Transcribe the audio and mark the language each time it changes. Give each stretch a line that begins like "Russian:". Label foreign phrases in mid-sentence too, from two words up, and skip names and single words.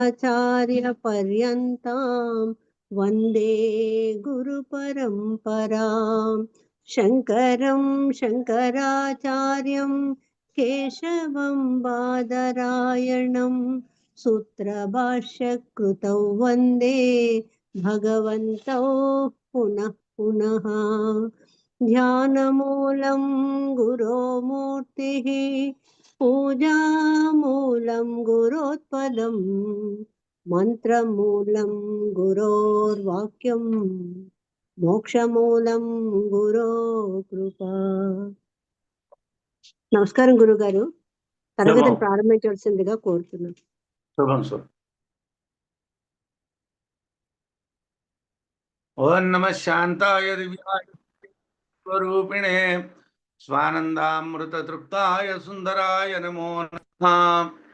Sanskrit: आचार्यपर्यन्तां वन्दे गुरुपरम्परां शङ्करं शङ्कराचार्यं केशवं बादरायणं सूत्रभाष्यकृतौ वन्दे भगवन्तौ पुनः पुनः ध्यानमूलं गुरोमूर्तिः पूजामूलं गुरोत्पदम् मंत्रमूलं गुरोर्वाक्यं मोक्षमूलं गुरो कृप.
Telugu: నమస్కారం గురుగారు, తరగతిని ప్రారంభించవలసిందిగా కోరుతున్నాను. శుభం శుభం.
Sanskrit: ॐ नमः शान्ताय दिव्याय स्वरूपिणे स्वानन्दामृत तृप्ताय सुन्दराय नमो नमः.